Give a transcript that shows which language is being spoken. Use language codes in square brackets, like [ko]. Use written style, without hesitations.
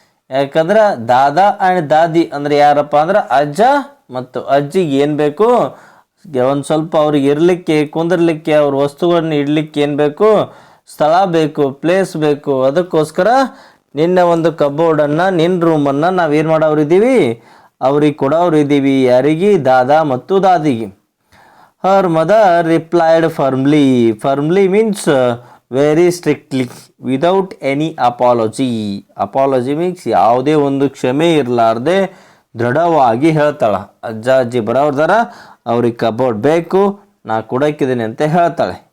[kn] ಯಾಕಂದ್ರೆ ದಾದಾ ಆ್ಯಂಡ್ ದಾದಿ ಅಂದರೆ ಯಾರಪ್ಪ ಅಂದ್ರೆ ಅಜ್ಜ ಮತ್ತು ಅಜ್ಜಿಗೆ ಏನು ಬೇಕು? ಒಂದು ಸ್ವಲ್ಪ ಅವ್ರಿಗೆ ಇರಲಿಕ್ಕೆ, ಕುಂದಿರ್ಲಿಕ್ಕೆ, ಅವ್ರ ವಸ್ತುಗಳನ್ನ ಇಡಲಿಕ್ಕೆ ಏನು ಬೇಕು? ಸ್ಥಳ ಬೇಕು, ಪ್ಲೇಸ್ ಬೇಕು. ಅದಕ್ಕೋಸ್ಕರ ನಿನ್ನ ಒಂದು ಕಬೋರ್ಡನ್ನು, ನಿನ್ನ ರೂಮನ್ನು ನಾವೇನು ಮಾಡೋರಿದ್ದೀವಿ? ಅವ್ರಿಗೆ ಕೊಡೋರಿದ್ದೀವಿ. ಯಾರಿಗೆ? ದಾದಾ ಮತ್ತು ದಾದಿಗೆ. [en] Her mother replied firmly. Firmly means very strictly, without any apology. Apology means [kn] ಯಾವುದೇ ಒಂದು ಕ್ಷಮೆ ಇರಲಾರ್ದೆ ದೃಢವಾಗಿ ಹೇಳ್ತಾಳೆ. ಅಜ್ಜಿ ಬರೋರ್ದಾರ, ಅವ್ರಿಗೆ ಕಬೋರ್ಡ್ ಬೇಕು, ನಾ ಕೊಡೋಕ್ಕಿದ್ದೀನಿ ಅಂತ ಹೇಳ್ತಾಳೆ.